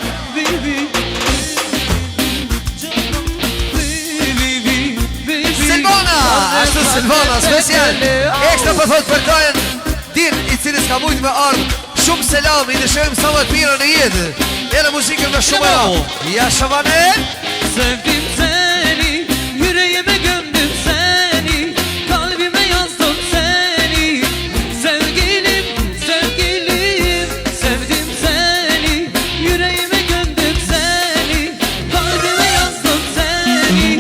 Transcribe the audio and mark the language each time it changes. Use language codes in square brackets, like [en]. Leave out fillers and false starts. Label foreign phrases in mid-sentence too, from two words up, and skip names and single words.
[sq] Silvana, ashtu Silvana, special. Ekstra për thot për tajën Din, i cili s'ka mujtë me ardhë. Shumë selam, i dëshërim sa më të mira në jetë. Edhe muzikën me shumë e ra. Ja Şavane. [tr] Sevdim seni, yüreğime gömdüm seni, kalbime yazdım seni. Sevgilim, sevgilim, sevdim seni, yüreğime gömdüm seni, kalbime yazdım seni.